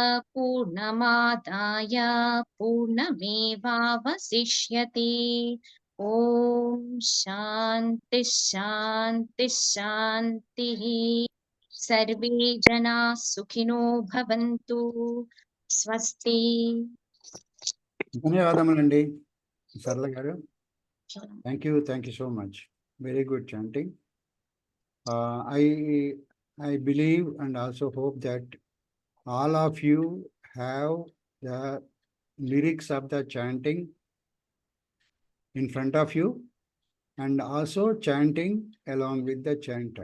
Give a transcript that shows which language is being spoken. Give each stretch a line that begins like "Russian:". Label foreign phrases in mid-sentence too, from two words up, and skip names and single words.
Sanskrit: पूर्णमादाय पूर्णमेवावशिष्यते ॐ शान्ति शान्ति शान्तिः सर्वे जनाः सुखिनो भवन्तु स्वस्ति
Telugu: ధన్యవాదములండి సరళ గారు.
English: Thank you so much. Very good chanting. I believe and also hope that all of you have the lyrics of the chanting in front of you and also chanting along with the chanter.